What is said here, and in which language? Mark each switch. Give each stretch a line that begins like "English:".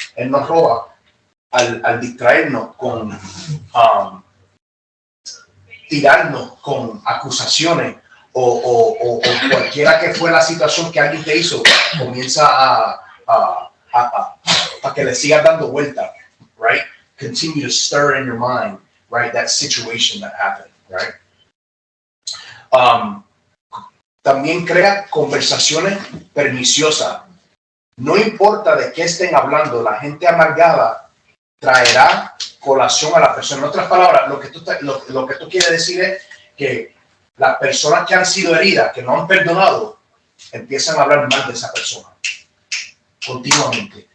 Spanish: Él nos roba al distraernos con tirarnos con acusaciones o cualquiera que fue la situación que alguien te hizo, comienza a que le sigas dando vuelta, right?
English: Continue to stir in your mind, right? That situation that happened, right?
Spanish: También crea conversaciones perniciosas. No importa de qué estén hablando, la gente amargada traerá colación a la persona. En otras palabras, lo que tú quieres decir es que las personas que han sido heridas, que no han perdonado, empiezan a hablar mal de esa persona continuamente.